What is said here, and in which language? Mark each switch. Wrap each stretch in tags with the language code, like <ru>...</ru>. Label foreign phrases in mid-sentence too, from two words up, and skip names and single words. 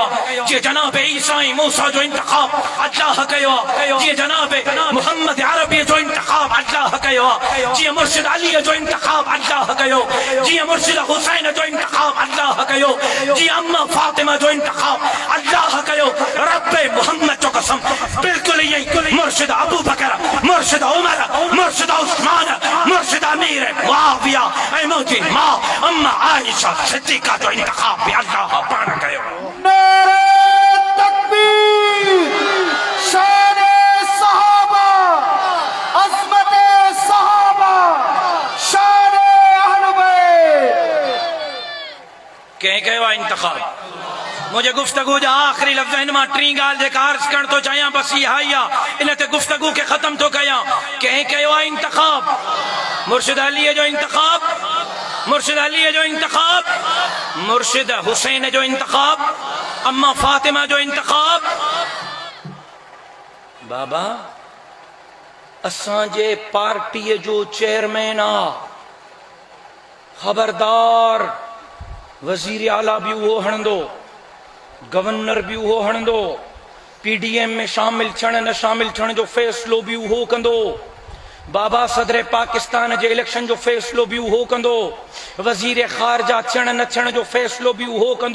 <sd>जी जनाब ईसा मूसा जो इंतखाब अल्लाह कयो। जी जनाब मोहम्मद अरबी जो इंतखाब अल्लाह कयो। जी मुर्शिद अली जो इंतखाब अल्लाह कयो। जी मुर्शिद हुसैन जो इंतखाब अल्लाह कयो। जी अम्मा फातिमा जो इंतखाब अल्लाह कयो।</sd> <ur>رب محمد جو قسم بالکل یہی.</ur> <sd>मुर्शिद अबू बकर, मुर्शिद उमर, मुर्शिद उस्मान, मुर्शिद मुआविया, मुझे माँ अम्मा आयशा सिद्दीका जो इंतखाब भी अल्लाह पाना कयो।</sd> <ur>نعرۂ تکبیر، شان صحابہ، عظمت صحابہ، شان اہل بیت.</ur> <sd>कंहिं कयो इंतखाब? मुझे गुफ्तगू जो आखिरी लफ्ज़ इन मां टी ॻाल्हि जेका अर्ज़ करण तो चाहियां बस इहा ई आहे। इन ते गुफ्तगू के ख़त्म तो कयां। कंहिं कयो आहे इंतखाब? मुर्शिद अली जो इंतखाब, मुर्शिद अली जो इंतखाब, मुर्शिद हुसैन जो इंतखाब, अम्मा फातिमा जो इंतखाब। बाबा असांजे पार्टीअ जो चेयरमैन आ, खबरदार वज़ीर आला भी उहो हणंदो, गवर्नर भी उहो हणंदो, पीडीएम में शामिल थियण न शामिल थियण जो फ़ैसिलो भी उहो कंदो, बाबा सदर पाकिस्तान जे इलेक्शन जो फ़ैसिलो भी उहो कंदो, वज़ीर ख़ारजा थियण न थियण जो फ़ैसिलो भी उहो कंदो।</sd>